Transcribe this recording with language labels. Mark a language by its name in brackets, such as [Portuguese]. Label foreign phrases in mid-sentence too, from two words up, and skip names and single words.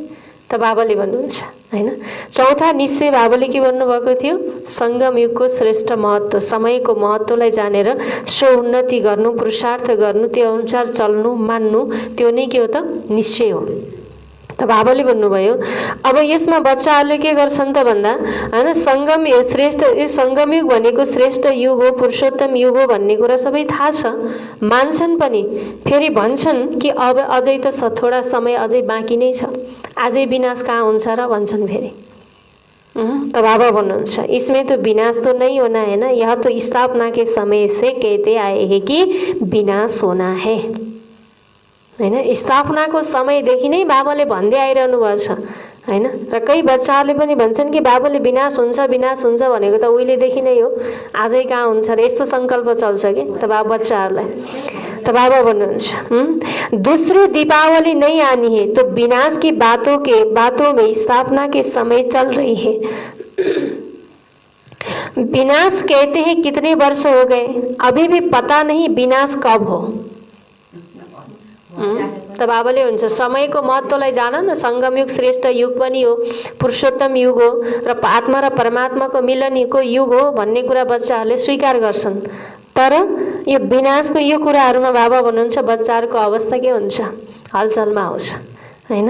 [Nepali] त बाबाले भन्नुहुन्छ हैन। चौथा निश्चय बाबाले के भन्नुभएको थियो? संगम युगको श्रेष्ठ महत्व, समयको महत्वलाई जानेर स्व उन्नति गर्नु, पुरुषार्थ गर्नु, त्यो अनुसार चल्नु, मान्नु, त्यो नै के हो त? निश्चय हो त बाबाले भन्नुभयो अब यसमा बच्चाहरूले के गर्छन् त भन्दा हैन संगम श्रेष्ठ यो संगम युग भनेको श्रेष्ठ युग हो, पुरुषोत्तम युग हो भन्ने कुरा सबै थाहा छ, मान्छन् पनि। फेरि भन्छन् कि अब अझै त थोडा समय अझै बाँकी नै छ, अझै विनाश कहाँ हुन्छ र भन्छन् फेरि। [Hindi] तो [Nepali] बाबा भन्नुहुन्छ [Hindi] इसमें तो विनाश तो नहीं होना है ना, यह तो स्थापना के समय से कहते आए हैं कि विनाश होना है हैन। [Nepali] स्थापनाको समयदेखि नै बाबाले भन्दै आइरहनु भएको छ हैन। र कई बच्चाहरूले पनि भन्छन् कि बाबाले विनाश हुन्छ भनेको त उहिलेदेखि नै हो, आजै कहाँ हुन्छ र यस्तो संकल्प चल्छ कि त बच्चाहरूलाई। [Hindi] तो [Nepali] बाबा भन्नुहुन्छ [Hindi] दूसरी दीपावली नहीं आनी है तो विनाश की बातों में स्थापना के समय चल रही है। विनाश कहते हैं कितने वर्ष हो गए, अभी भी पता नहीं विनाश कब हो। [Nepali] त बाबाले हुन्छ समयको महत्त्वलाई जान न, संगम युग श्रेष्ठ युग पनि हो, पुरुषोत्तम युग हो र आत्मा र परमात्माको मिलनको युग हो भन्ने कुरा बच्चाहरूले स्वीकार गर्छन्। तर यो विनाशको यो कुराहरूमा बाबा भन्नुहुन्छ बच्चाहरूको अवस्था के हुन्छ, हलचलमा आउँछ हैन।